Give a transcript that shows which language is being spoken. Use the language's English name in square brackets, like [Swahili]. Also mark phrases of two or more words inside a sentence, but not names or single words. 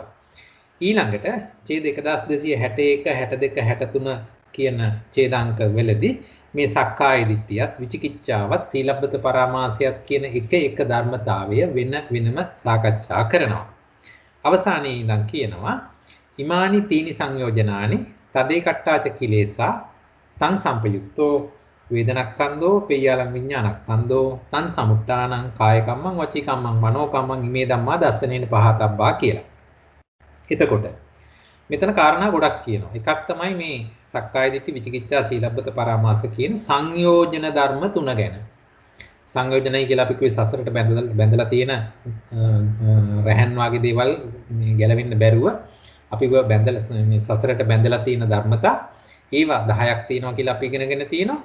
[Sinhala] ඊළඟට ඡේද 1261 62 63 කියන ඡේදාංක වලදී මේ සක්කාය දිට්ඨියත් විචිකිච්ඡාවත් සීලබ්බත පරාමාසයත් කියන එක ධර්මතාවය වෙනම සාකච්ඡා කරනවා. අවසානයේ ඉඳන් කියනවා [Pali] ඉමානි තීනි සංයෝජනානි තදේ කට්ටාච කිලේසා තං සම්පයුක්තෝ වේදනක්ඛන්தோ පෙය්‍යාලං විඥානක්ඛන්தோ තං සමුට්ඨානං කාය කම්මං වචී කම්මං මනෝ කම්මං ඉමේ ධම්මා දස්සනේන පහතබ්බා කියලා. [Sinhala] එතකොට මෙතන කාරණා ගොඩක් කියනවා. එකක් තමයි මේ සක්කාය දිට්ඨි විචිකිච්ඡා සීලබ්බත පරාමාස කියන සංයෝජන ධර්ම තුන ගැන. සංයෝජනයි කියලා අපි කිව්වේ සසරට බැඳලා තියෙන රැහන් වාගේ දේවල් මේ ගැලවෙන්න බැරුව අපිව බැඳලා මේ සසරට බැඳලා තියෙන ධර්මතා ඒවා 10ක් තියෙනවා කියලා අපි ඉගෙනගෙන තියෙනවා.